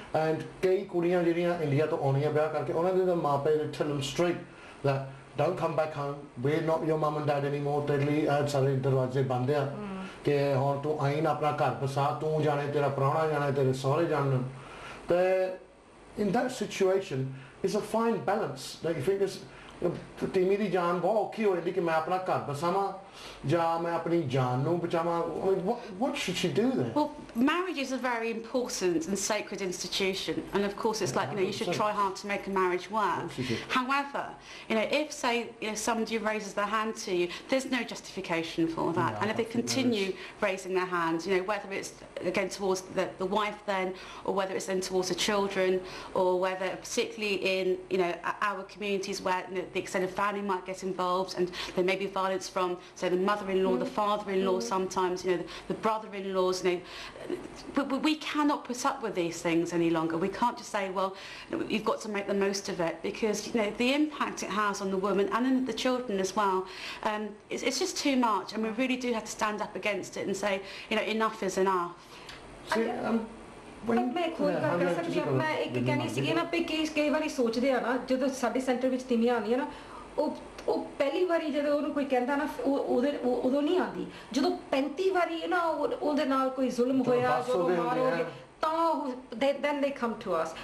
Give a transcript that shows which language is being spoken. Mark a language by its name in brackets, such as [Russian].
[English] and [Punjabi] ਕਈ ਕੁੜੀਆਂ ਜਿਹੜੀਆਂ ਇੰਡੀਆ ਤੋਂ ਆਉਣੀਆਂ ਵਿਆਹ ਕਰਕੇ, ਉਹਨਾਂ ਦੇ ਮਾਪੇ [English] they tell them straight that don't come back home, we're not your mum and dad anymore, [Punjabi] ਤੇਰੇ ਲਈ ਸਾਰੇ ਦਰਵਾਜ਼ੇ ਬੰਦ ਆ ਕਿ ਹੁਣ ਤੂੰ ਆਈ ਨਾ ਆਪਣਾ ਘਰ ਬਸਾ, ਤੂੰ ਜਾਣੇ ਤੇਰਾ ਪ੍ਰਾਹੁਣਾ ਜਾਣੇ ਤੇਰੇ ਸਹੁਰੇ ਜਾਣ। ਤੇ [English] in that situation it's a fine balance that you think is [Punjabi] ਤੀਵੀਂ ਦੀ ਜਾਨ ਬਹੁਤ ਔਖੀ ਹੋ ਜਾਂਦੀ ਕਿ ਮੈਂ ਆਪਣਾ ਘਰ ਬਸਾਵਾਂ ਜਾਂ ਮੈਂ ਆਪਣੀ ਜਾਨ ਨੂੰ ਬਚਾਵਾਂ। [English] What should she do then? Well, marriage is a very important and sacred institution, and of course it's like you should try hard to make a marriage work. However, if say somebody raises their hand to you, there's no justification for that, and if they continue raising their hands, whether it's again towards the wife then, or whether it's then towards the children, or whether particularly in our communities where the extended family might get involved, and there may be violence from say the mother-in-law, the father-in-law, sometimes the brother-in-laws. We cannot put up with these things any longer. We can't just say, well, you've got to make the most of it, because the impact it has on the woman and then the children as well, it's just too much, and we really do have to stand up against it and say, enough is enough. [Punjabi] ਪਰ ਮੈਂ ਖੁਦ ਗੱਲ ਕਰ ਸਕਦੀ ਹਾਂ, ਮੈਂ ਇੱਕ ਕਹਿਣੀ ਸੀਗੀ ਨਾ ਵੀ ਕਈ ਵਾਰੀ ਸੋਚਦੇ ਆ ਨਾ, ਜਦੋਂ ਸਾਡੇ ਸੈਂਟਰ ਵਿੱਚ ਤੀਵੀਆਂ ਆਉਂਦੀਆਂ ਨਾ, ਉਹ ਪਹਿਲੀ ਵਾਰੀ ਜਦੋਂ ਉਹਨੂੰ ਕੋਈ ਕਹਿੰਦਾ ਨਾ ਉਦੋਂ ਨਹੀਂ ਆਉਂਦੀ, ਜਦੋਂ 35 ਵਾਰੀ ਨਾ ਉਹਦੇ ਨਾਲ ਕੋਈ ਜ਼ੁਲਮ ਹੋਇਆ, ਜਦੋਂ ਮਾਰ ਹੋ ਗਏ, ਤਾਂ [English] then they come to us।